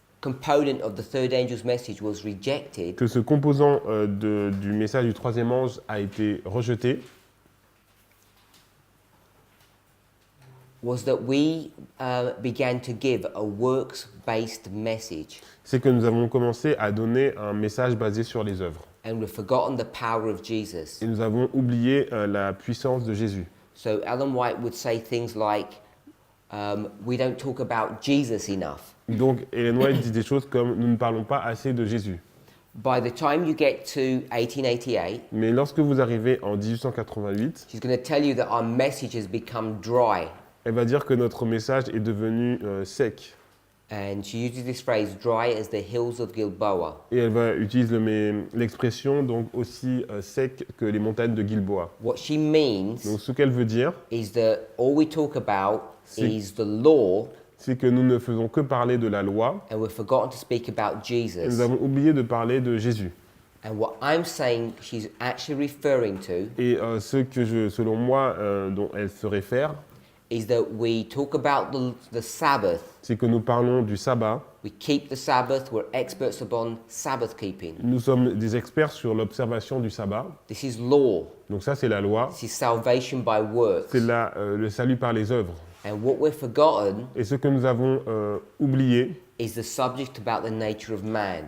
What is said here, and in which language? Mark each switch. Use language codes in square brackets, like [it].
[en] component of the third angel's message was rejected [fr] que ce composant du message du troisième ange a été rejeté, [en] was that we began to give a works-based message, [fr] c'est que nous avons commencé à donner un message basé sur les œuvres. [en] and we've forgotten the power of Jesus. [fr] Et nous avons oublié la puissance de Jésus. [en] So Ellen White would say things like, we don't talk about Jesus enough. [fr] Donc Ellen White dit des choses comme « nous ne parlons pas assez de Jésus ». [en] By the time you get to 1888, [fr] Mais lorsque vous arrivez en 1888, [en] she's going to tell you that our message has become dry. [fr] elle va dire que notre message est devenu sec. [en] And she uses this phrase, dry as the hills of Gilboa. [fr] Et elle va utiliser l'expression donc aussi sec que les montagnes de Gilboa. [en] What she means [fr] Donc ce qu'elle veut dire, [en] is that all we talk about [fr] C'est- [en] is the law, [fr] c'est que nous ne faisons que parler de la loi [en] and we've forgotten to speak about [fr] et nous [en] Jesus. [fr] avons oublié de parler de Jésus. [en] And what I'm saying she's actually referring to [fr] Et ce que selon moi, dont elle se réfère, [en] is that we talk about the Sabbath. [fr] c'est que nous parlons du sabbat. [en] We keep the Sabbath. We're experts upon Sabbath keeping. [fr] Nous sommes des experts sur l'observation du sabbat. [en] This is law. [fr] Donc ça, c'est la loi. [en] This is salvation by works. [fr] C'est le salut par les œuvres. [en] And what we've forgotten [fr] Et ce que nous avons oublié, [en] is the subject about the nature of man.